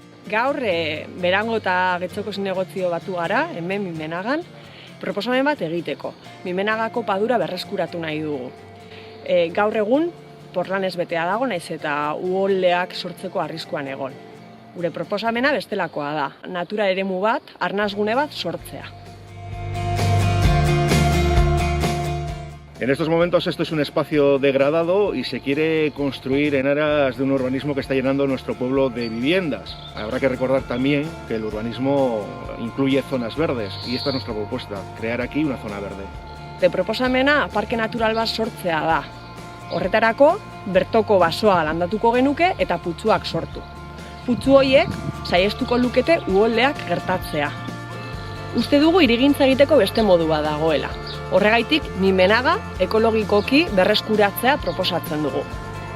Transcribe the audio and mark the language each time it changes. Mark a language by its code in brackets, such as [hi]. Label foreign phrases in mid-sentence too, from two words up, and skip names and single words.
[eu] Gaur, Berango eta Getxoko zinegozio batu gara, hemen Mimenagan, proposamen bat egiteko. Mimenagako padura berreskuratu nahi dugu. Gaur egun, porlanez betea dago, naiz eta uholdeak sortzeko arriskuan egon. Gure proposamena bestelakoa da, natura eremu bat, arnasgune bat sortzea. [es] En estos momentos esto es un espacio degradado y se quiere construir en aras de un urbanismo que está llenando nuestro pueblo de viviendas. Habrá que recordar también que el urbanismo incluye zonas verdes y esta es nuestra propuesta, crear aquí una zona verde. [eu] Proposamena parke natural bat sortzea da. Horretarako, bertoko basoa landatuko genuke eta putzuak sortu. Putzu horiek saihestuko lukete uholdeak gertatzea. Uste dugu hirigintza egiteko beste modu bat dagoela. Horregaitik, Mimenaga ekologikoki berreskuratzea proposatzen dugu.